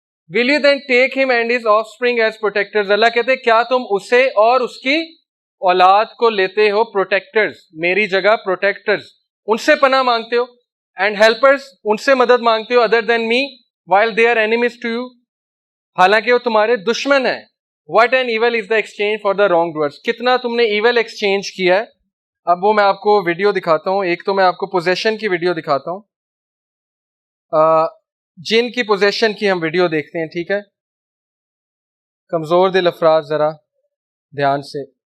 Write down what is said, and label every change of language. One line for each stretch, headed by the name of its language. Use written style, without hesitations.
English: Will you then take him and his offspring as protectors.
Urdu: اللہ کہتے ہیں کیا تم اسے اور اس کی اولاد کو لیتے ہو پروٹیکٹرز, میری جگہ پروٹیکٹرز, ان سے پناہ مانگتے ہو, اینڈ ہیلپرز, ان سے مدد مانگتے ہو
English: other than me while they are enemies to you,
Urdu: حالانکہ وہ تمہارے دشمن ہیں.
English: What an evil is the exchange for the wrongdoers.
Urdu: کتنا تم نے ایول ایکسچینج کیا ہے. اب وہ میں آپ کو ویڈیو دکھاتا ہوں. ایک تو میں آپ کو پوزیشن کی ویڈیو دکھاتا ہوں, جن کی پوزیشن کی ہم ویڈیو دیکھتے ہیں, ٹھیک ہے. کمزور دل افراد ذرا دھیان سے.